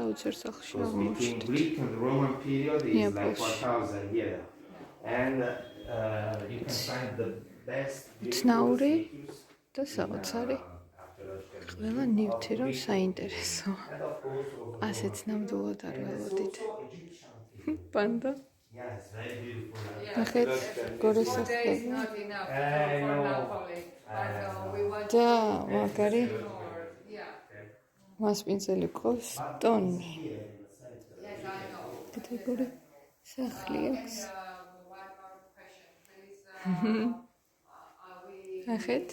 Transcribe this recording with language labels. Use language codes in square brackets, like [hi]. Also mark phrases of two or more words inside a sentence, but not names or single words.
[ka] საოცარ სახლში აღმოჩნდით. [en] Greek and Roman period is like Neaples. 1000 years. And you can find the best [ka] ცნაური და საოცარი. ყველა ნივთი რომ საინტერესო. ასეც ნამდვილად არ ველოდით. პანდა. [en] Yes, very beautiful. [ka] ნახეთ, გორის სახლები. და მაგარი მასპინძელი ყავს ტონი. კატეგორი სახლი აქვს. ნახეთ.